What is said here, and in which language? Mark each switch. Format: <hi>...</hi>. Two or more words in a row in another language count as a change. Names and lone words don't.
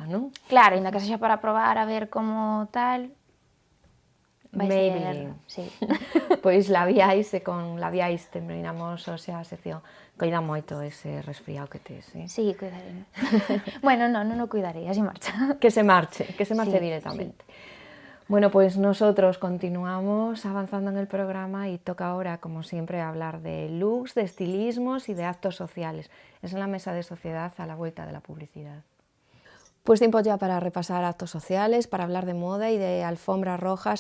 <gl>Claro, ainda que sexa para probar a ver como tal. Maybelline. Sí. Pois labiais e con labiais terminamos hoxe a sección. Coida moito ese resfriado que tes,</gl> <es>Sí, cuidaré.</es> <gl>Bueno, non o cuidarei, así marcha.</gl> <es>Que se marche Sí, directamente. Bueno, pues nosotros continuamos avanzando en el programa y toca ahora, como siempre, hablar de looks, de estilismos y de actos sociales. Es en la mesa de sociedad a la vuelta de la publicidad. Pues tiempo ya para repasar actos sociales, para hablar de moda y de alfombras rojas.</es>